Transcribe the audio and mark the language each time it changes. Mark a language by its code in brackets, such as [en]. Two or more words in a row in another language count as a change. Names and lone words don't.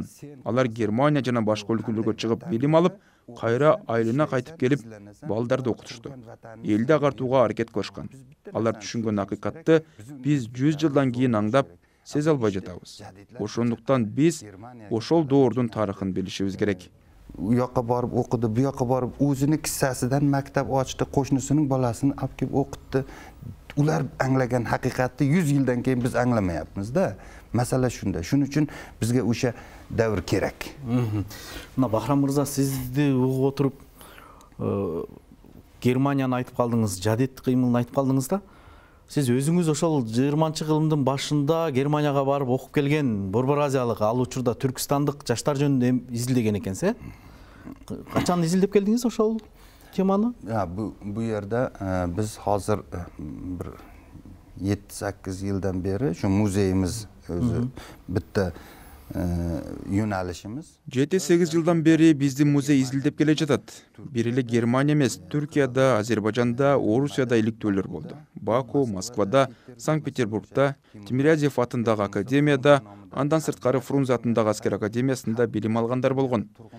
[ky] Алар Германия жана башка өлкөлөргө чыгып билим алып, кайра айылына кайтып келип, балдарды окутушту. Элди агартууга аракет кылышкан. Алар түшүнгөн акыйкатты биз 100 жылдан кийин аңдап, сезе албай жатабыз. Ошондуктан биз ошол доордун тарыхын билишибиз керек. [uz] U yoqqa borib o'qidi, bu yoqqa borib o'zini kissasidan maktab ochdi, qo'shnisining bolasini olib kelib o'qitdi. Ular anglagan haqiqatni 100 yildan keyin biz anglamayapmiz-da. Masala shunda. Shuning uchun bizga o'sha davr kerak. [ky] Мына Бахрам мырза, сизди угуп отуруп, Германияны айтып калдыңыз, жадит кыймылын айтып калдыңыз да. Сиз өзүңүз ошол 20-кылымдын башында Германияга барып окуп келген Борбор Азиялык, ал учурда Түркистандык жаштар жөнүндө изилдеген экенсиз, Качан изилдеп келдиңиз ошол теманы? [uz] Bu yerda biz hozir bir 7-8 yildan beri shu muzeyimiz o'zi bitta yo'nalishimiz. [ky] 7-8 жылдан бери бизди музей изилдеп келе жатат. Бир эле Германия эмес, Түркияда, Азербайжанда, Орусияда иликтөөлөр болду. Баку, Москвада, Санкт-Петербургда, Тимирязев атындагы академияда, андан сырткары Фрунзе атындагы аскер академиясында билим алгандар болгон.